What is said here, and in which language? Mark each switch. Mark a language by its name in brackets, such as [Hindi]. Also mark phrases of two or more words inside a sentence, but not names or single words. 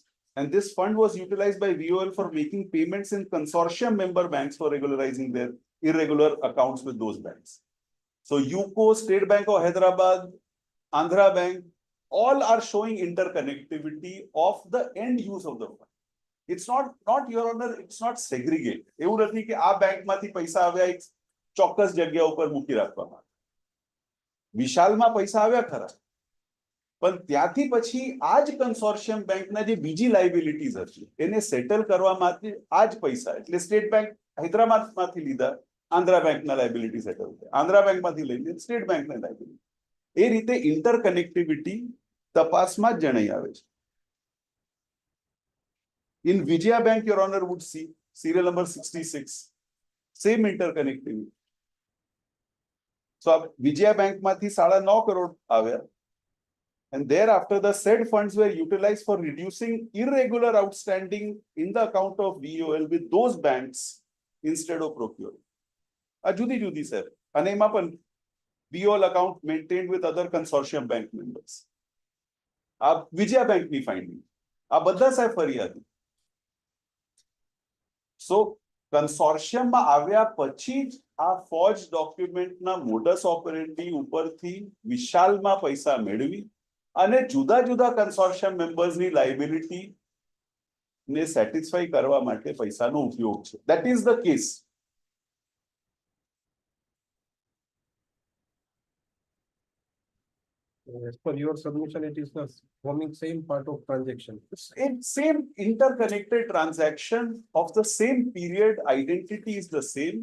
[English] And this fund was utilized by VOL for making payments in consortium member banks for regularizing their irregular accounts with those banks. So UCO, State Bank of Hyderabad, Andhra Bank, all are showing interconnectivity of the end use of the fund. It's not your honor, it's not segregate. [Gujarati] એવું નથી કે આ બેંકમાંથી પૈસા આવ્યા એક ચોક્કસ જગ્યા ઉપર મૂકી રાખવામાં. વિશાલમાં પૈસા આવ્યા ખરા, પણ ત્યાંથી પછી આ જ કન્સોર્શિયમ બેંકના જે બીજી લાયબિલિટીઝ હતી એને સેટલ કરવા માટે આ જ પૈસા, એટલે સ્ટેટ બેંક હૈદરાબાદમાંથી લીધા, આંધ્રા બેંકના લાયબિલિટી સેટલ થાય, આંધ્રા બેંકમાંથી લઈને સ્ટેટ બેંકના લાયબિલિટી. એ રીતે ઇન્ટરકનેક્ટિવિટી તપાસમાં જ જણાઈ આવે છે. [English] In Vijaya Bank, Your Honor would see serial number 66, same interconnectivity. [Gujarati] So Vijaya Bank માંથી 9.5 crore આવ્યા, [English] and thereafter the said funds were utilized for reducing irregular outstanding in the account of VOL with those banks instead of procuring. [Gujarati] આ જુદી જુદી સર, અને એમાં પણ VOL [English] account maintained with other consortium bank members. [Gujarati] આ વિજયા બેંકની ફાઇન્ડિંગ, આ બધા સાહેબ ફરિયાદી. [English] So consortium [Gujarati] આવ્યા પછી જ આ ફોર્જ ડોક્યુમેન્ટના [Latin] modus operandi [Gujarati] ઉપરથી વિશાલમાં પૈસા મેળવી અને જુદા જુદા કન્સોર્શિયમ મેમ્બર્સની લાયબિલિટી ને સેટિસ્ફાઈ કરવા માટે પૈસાનો ઉપયોગ છે. [English] That is the case. As per your submission, it is the forming same part of transaction. Same interconnected transaction of the same period, identity is the same.